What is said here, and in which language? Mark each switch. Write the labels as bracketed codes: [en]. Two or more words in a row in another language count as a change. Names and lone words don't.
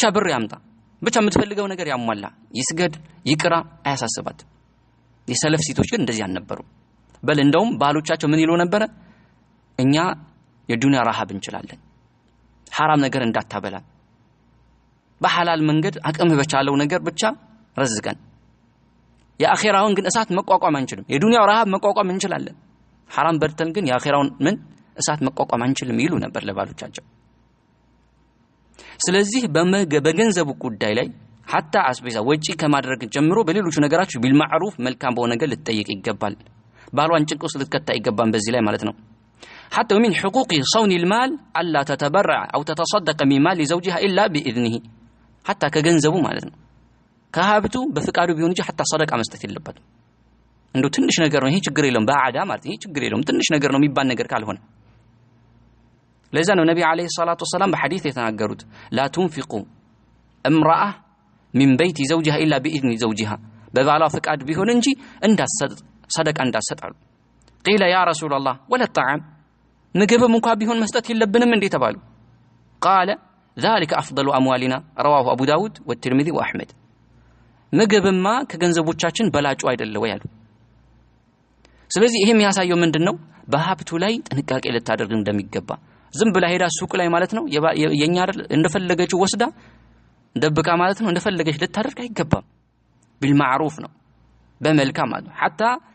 [am] ብር ያምጣ ብቻ የምትፈልገው ነገር ያሟላ ይስገድ ይቅራ አያሳስባት የሰለፍ ሴቶች ግን እንደዚህ አልነበሩ በል እንደውም ባሎቻቸው ምን ይሉ ነበር እኛ የዱንያ ረሃብ እንችላለን حرام ነገር እንዳታበላ በሐላል መንገድ አቅም በቻለው ነገር ብቻ ረዝቀን የአኺራውን ግን እሳት መቋቋም አንችልም የዱንያው ረሃብ መቋቋም እንችላለን حرام በርተን ግን የአኺራውን ምን እሳት መቋቋም አንችልም ይሉ ነበር ለባሎቻቸው ስለዚህ በገንዘቡ ጉዳይ ላይ حتى አስቤዛ ወጪ ከማድረግ ጀምሮ በሌሎች ነገራች ቢልማዕሩፍ መልካም በሆነ ነገር ልትጠይቅ ይገባል ባሏን ጭንቅ ውስጥ ልትከታ ይገባል በዚህ ላይ ማለት ነው [ar] حتى من حقوق صون المال الا تتبرع او تتصدق من مال زوجها الا باذنه حتى [am] ከገንዘቡ ማለት ነው ከሀብቱ በፍቃዱ ቢሆን እንጂ [ar] حتى صدقه [am] መስጠት የለበትም እንደው ትንሽ ነገር ነው ይሄ ችግር የለውም በአዳ ማለት ይሄ ችግር የለውም ትንሽ ነገር ነው የሚባል ነገር ካልሆነ ለዛ ነው ነብዩ [ar] عليه الصلاة والسلام [am] በሐዲስ የተናገሩት [ar] لا تنفقوا امراه من بيت زوجها الا باذن زوجها [am] በባሏ ፍቃድ ቢሆን እንጂ እንዳሰጥ صدقه እንዳሰጣሉ [ar] قيل يا رسول الله ولا الطعام [am] ምግብም እንኳን ቢሆን መስጠት የለብንም እንዴ ተባሉ [ar] قال ذلك افضل اموالنا رواه ابو داود والترمذي واحمد [am] ምግብማ ከገንዘቦቻችን በላጩ አይደለም ወይ አሉ ስለዚህ ይሄ የሚያሳየው ምንድነው በሀብቱ ላይ ጥንቃቄ ልታደርግ እንደሚገባ ዝም ብላ ሄዳ ሱቅ ላይ ማለት ነው የኛ አይደል እንደፈለገችው ወስዳ ደብቃ ማለት ነው እንደፈለገች ልታደርግ አይገባም ቢልማዕሩፍ ነው በመልካም ማለት حتى